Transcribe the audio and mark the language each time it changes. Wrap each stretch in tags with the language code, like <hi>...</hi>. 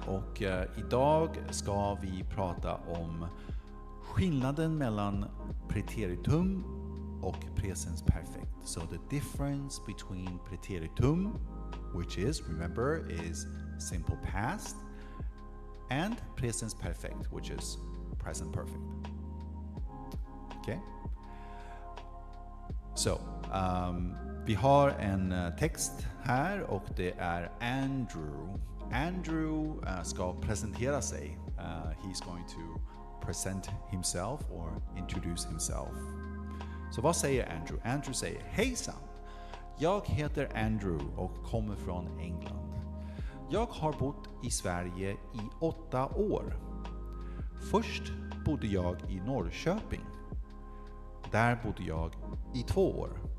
<sv>Och idag ska vi prata om skillnaden mellan preteritum och presens perfect.</sv> <en>So the difference between preteritum, which is, remember, is simple past, and presens perfect, which is present perfect. Okay?</en> <sv>Så, vi har en text här och det är Andrew. Andrew ska presentera sig.</sv> <en>He's going to present himself or introduce himself.</en> <sv>Så vad säger Andrew? Andrew säger: Hejsan! Jag heter Andrew och kommer från England. Jag har bott i Sverige i 8 år. Först bodde jag i Norrköping. Där bodde jag i 2 år.</sv>